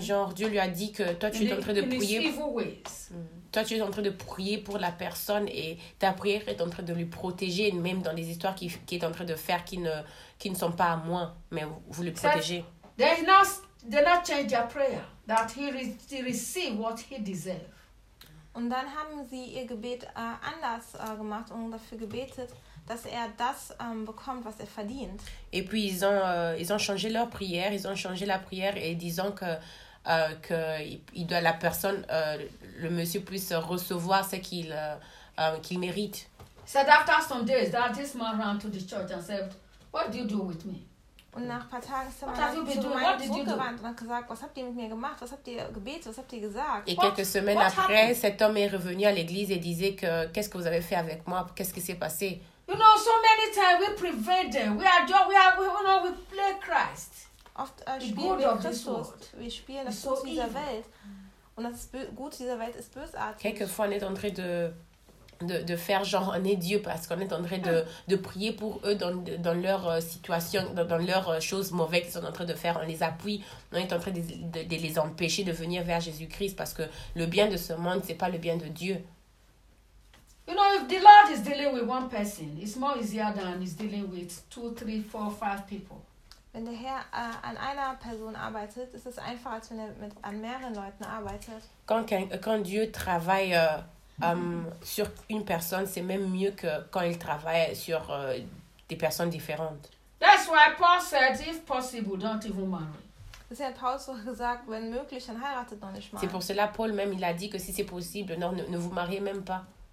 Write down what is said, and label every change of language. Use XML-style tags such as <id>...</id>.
<fr>Genre, Dieu lui a dit que toi tu es en train de prier.</fr> <en>In his evil ways.</en> <fr>Toi tu es en train de prier pour la personne et ta prière est en train de lui protéger, même dans les histoires qu'il est en train de faire qui ne sont pas à moi, mais vous le protégez.</fr> <en>They not change their prayer that he receive what he deserves.</en> <de>Und dann haben sie ihr Gebet anders gemacht und dafür gebetet, dass er das bekommt, was er verdient.</de> <fr>Et puis ils ont changé leur prière, ils ont changé la prière et disant que il doit la personne le monsieur puisse recevoir ce qu'il mérite.</fr> <en>Said after some days that this man ran to the church and said, what do you do with me?</en> <de>Und nach ein paar Tagen ist er mal zu meinem Bruder gerannt und hat gesagt, was habt ihr mit mir gemacht? Was habt ihr gebetet? Was habt ihr gesagt?</de> <fr>Et quelques semaines après, cet homme est revenu à l'église et disait que qu'est-ce que vous avez fait avec moi? Qu'est-ce qui s'est passé?</fr> <en>You know, so many times we prevail them. We are just, we are, we, you know, we play Christ.</en> <de>Oft spielen wir Christus. Wir spielen das Gute dieser Welt. Und das Gute dieser Welt ist bösartig.</de> <fr>Quelquefois, on est en train de faire genre un Dieu parce qu'on est en train de prier pour eux dans leur situation, dans leurs choses mauvaises qu'ils sont en train de faire. On les appuie, on est en train de les empêcher de venir vers Jésus-Christ parce que le bien de ce monde, ce n'est pas le bien de Dieu.</fr> <en>You know, if the Lord is dealing with one person, it's more easier than he's dealing with 2, 3, 4, 5 people.</en> <de>Wenn der Herr an einer Person arbeitet, ist es einfacher, als wenn er an mehreren Leuten arbeitet.</de> <fr>Quand Dieu travaille sur une personne, c'est même mieux que quand il travaille sur des personnes différentes.</fr> <en>That's why Paul said, if possible, don't even marry.</en> <fr>C'est</fr> <de>Paul so gesagt, wenn möglich, dann heiratet doch nicht mal.</de> <fr>C'est pour cela Paul même il a dit que si c'est possible, non, ne vous mariez même pas.</fr>